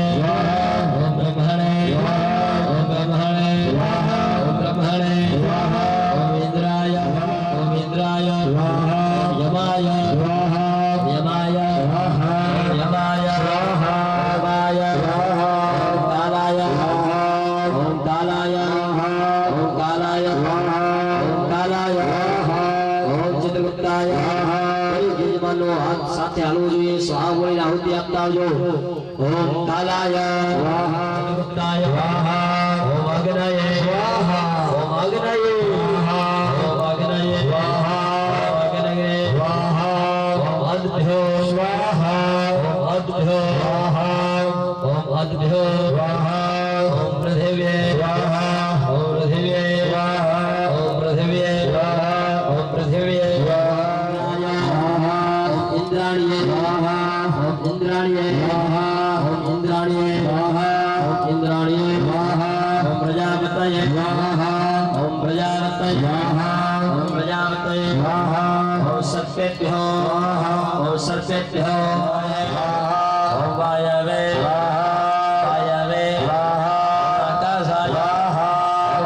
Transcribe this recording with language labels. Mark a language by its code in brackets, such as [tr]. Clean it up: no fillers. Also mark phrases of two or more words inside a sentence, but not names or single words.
[sa] ओम ब्रह्मणे ओम ब्रह्मणे ओम ब्रह्मणे ओम इंद्राय ओम इंद्राय यमाय यमाय यमाय यमाय ओम कालाय ओम कालाय ओम कालाय ओम कालाय ओम चित्रगुप्ताय [gu] યજમાનો હાથ સાથે હાલવું જોઈએ સ્વાહા બોલીને આહુતિ આપતા આવજો [sa] ઓમ કાલાય સ્વાહા चित्रगुप्ताय સ્વાહા ઓમ અગ્નયે સ્વાહા ઓમ અગ્નયે સ્વાહા ઓમ અગ્નયે સ્વાહા ઓમ અગ્નયે સ્વાહા ઓમ અદ્ભ્યો સ્વાહા ઓમ અદ્ભ્યો સ્વાહા ઓમ અદ્ભ્યો સ્વાહા ઓમ પૃથિવ્યે સ્વાહા ઓમ પૃથિવ્યે સ્વાહા ઓમ પૃથિવ્યે સ્વાહા ઓમ પૃથિવ્યે સ્વાહા इंद्राणीये स्वाहा ओम इंद्राणीये स्वाहा ओम इंद्राणीये स्वाहा ओम इंद्राणीये स्वाहा ओम प्रजापतये स्वाहा ओम प्रजापतये स्वाहा ओम प्रजापतये स्वाहा ओम सर्पेभ्यो स्वाहा ओम सर्पेभ्यो स्वाहा ओम वायवे स्वाहा वायवे स्वाहा आकाशाय स्वाहा